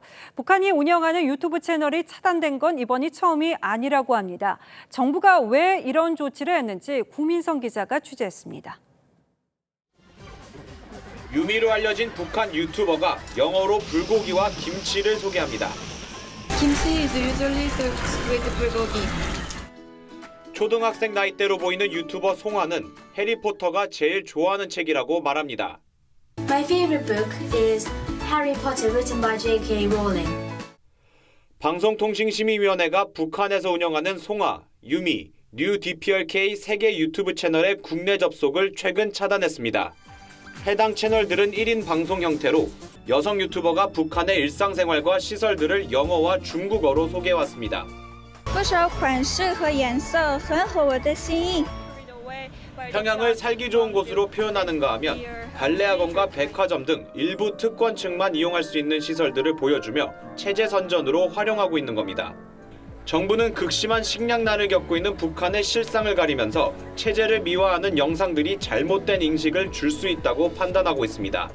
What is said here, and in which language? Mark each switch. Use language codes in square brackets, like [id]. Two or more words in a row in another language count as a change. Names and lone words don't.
[ko] 북한이 운영하는 유튜브 채널이 차단된 건 이번이 처음이 아니라고 합니다. 정부가 왜 이런 조치를 했는지 구민성 기자가 취재했습니다. 유미로 알려진 북한 유튜버가 영어로 불고기와 김치를 소개합니다. [en] Kimchi is usually served with bulgogi. [ko] 초등학생 나이대로 보이는 유튜버 송아는 해리포터가 제일 좋아하는 책이라고 말합니다. [en] My favorite book is Harry Potter written by J.K. Rowling. [ko] 방송통신심의위원회가 북한에서 운영하는 송아, 유미, 뉴 DPRK 3개 유튜브 채널의 국내 접속을 최근 차단했습니다. 해당 채널들은 1인 방송 형태로 여성 유튜버가 북한의 일상생활과 시설들을 영어와 중국어로 소개해왔습니다. [zh] 不少款式和颜色很合我的心意. [ko] 평양을 살기 좋은 곳으로 표현하는가 하면 발레학원과 백화점 등 일부 특권층만 이용할 수 있는 시설들을 보여주며 체제 선전으로 활용하고 있는 겁니다. 정부는 극심한 식량난을 겪고 있는 북한의 실상을 가리면서 체제를 미화하는 영상들이 잘못된 인식을 줄 수 있다고 판단하고 있습니다.